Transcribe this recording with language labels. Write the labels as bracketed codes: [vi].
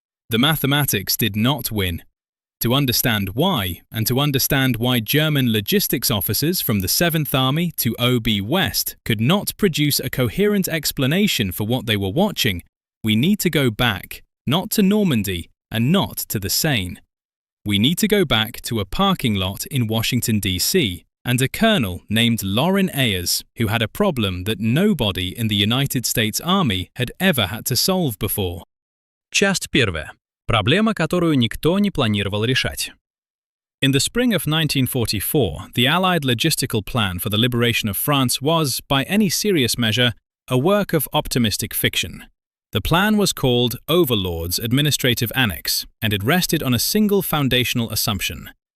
[en] The mathematics did not win. To understand why, and to understand why German logistics officers from the 7th Army to OB West could not produce a coherent explanation for what they were watching, we need to go back, not to Normandy and not to the Seine. We need to go back to a parking lot in Washington, D.C., and a colonel named Loren Ayers, who had a problem that nobody in the United States Army had ever had to solve before. [ru] Часть первая. Проблема, которую никто не планировал решать. [en] In the spring of 1944, the Allied logistical plan for the liberation of France was, by any serious measure, a work of optimistic fiction. The plan was called Overlord's Administrative Annex, and it rested on a single foundational assumption.